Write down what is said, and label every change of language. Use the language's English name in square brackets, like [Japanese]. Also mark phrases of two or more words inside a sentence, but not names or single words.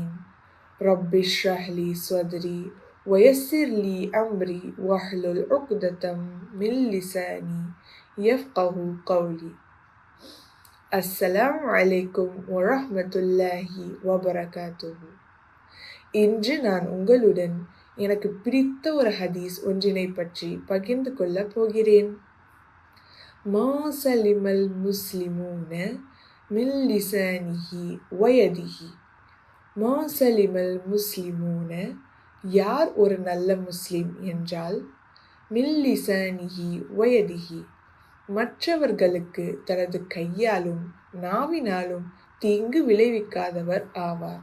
[Arabic] رب اشرح لي صدري ويسر لي أمري واحلل عقدة من لساني يفقهوا قولي. السلام عليكم ورحمة الله وبركاته. [Tamil] இன்று நான் உங்களுடன் எனக்கு பிடித்த ஒரு ஹதீஸ் ஒன்றினை பற்றி பகிர்ந்து கொள்ளப் போகிறேன். [Arabic] ما سلم المسلمون من لسانه ويده. ما سلم المسلمون, [Tamil] யார் ஒரு நல்ல முஸ்லிம் என்றால், [Arabic] من لسانه ويده, [Tamil] மற்றவர்களுக்கு தனது கையாலும் நாவினாலும் தீங்கு விளைவிக்காதவர் ஆவார்.